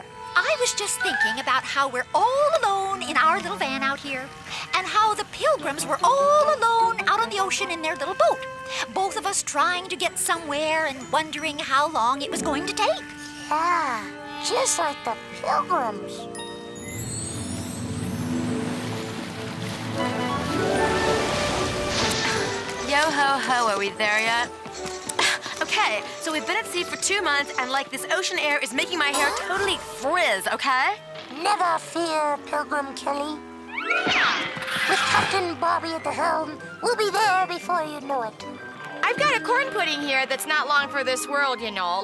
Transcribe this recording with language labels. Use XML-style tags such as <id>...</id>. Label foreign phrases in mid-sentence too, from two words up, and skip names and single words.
<en>I was just thinking about how we're all alone in our little van out here, and how the Pilgrims were all alone out on the ocean in their little boat. Both of us trying to get somewhere and wondering how long it was going to take. Yeah, just like the Pilgrims. Yo-ho-ho, are we there yet? Okay, so we've been at sea for 2 months, and like this ocean air is making my hair totally frizz, okay? Never fear, Pilgrim Kelly. With Captain Bobby at the helm, we'll be there before you know it. I've got a corn pudding here that's not long for this world, you know.</en>